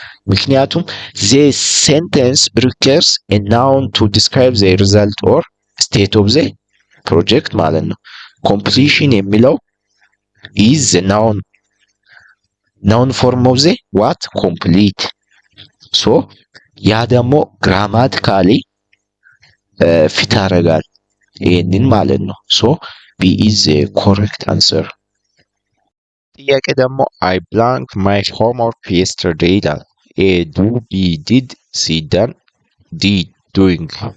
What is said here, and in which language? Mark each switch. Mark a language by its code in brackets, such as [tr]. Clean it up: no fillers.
[am] ምክንያቱም [en] the sentence requires a noun to describe the result or state of the project [am] ማለት ነው። [en] completion [am] የሚለው [en] is the noun form of the what complete. so [am] ያ ደግሞ ግራማቲካሊ ፊት ያደርጋል ይሄንን ማለት ነው። [en] so B is the correct answer. [am] ጥያቄ ደግሞ [en] I blank my homework yesterday [am] ይላል። [en] A do, B did, C done, D doing.